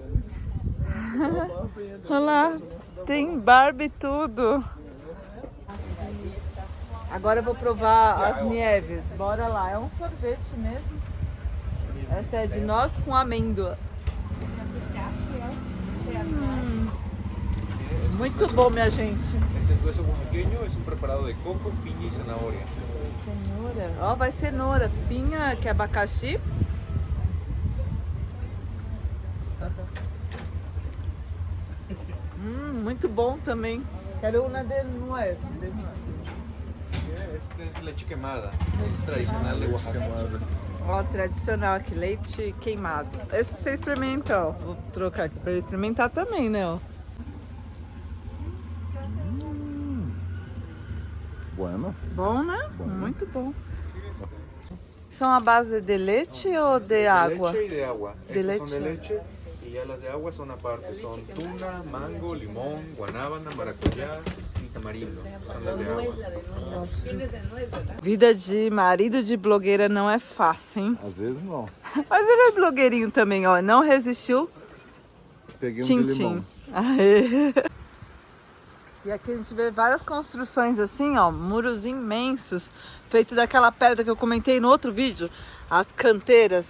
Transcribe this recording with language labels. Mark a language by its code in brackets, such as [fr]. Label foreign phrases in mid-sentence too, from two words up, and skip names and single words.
[pt] Olha lá, tem Barbie e tudo. Agora eu vou provar as nieves. Bora lá, é um sorvete mesmo. Essa é de noz com amêndoa. Muito bom, minha gente. [es] Este es hueso oaxaqueño, es un preparado de coco, piña y zanahoria. [pt] Cenoura. Ó, vai cenoura. Pinha, que é abacaxi. Muito bom também. Quero uma de nuez. [es] Este es leche quemada, es tradicional de Oaxaca. [pt] Ó, tradicional aqui, leite queimado. Esse você experimenta, ó. Vou trocar aqui pra ele experimentar também, né, ó. [es] Bueno. [pt] Bom, né? Bom. Muito bom. São a base de leite ou de água? [es] De leche y de agua. De Estas son de leche. leche y ya las de agua son aparte. Son tuna, mango, limón, guanábana, maracuyá y tamarindo. Son las de agua. [pt] Vida de marido de blogueira não é fácil, hein? Às vezes não. Mas ele é blogueirinho também, ó. Não resistiu. Peguei um Tchim, de tchim. limão. Aê. E aqui a gente vê várias construções assim, ó, muros imensos, feito daquela pedra que eu comentei no outro vídeo, as canteiras.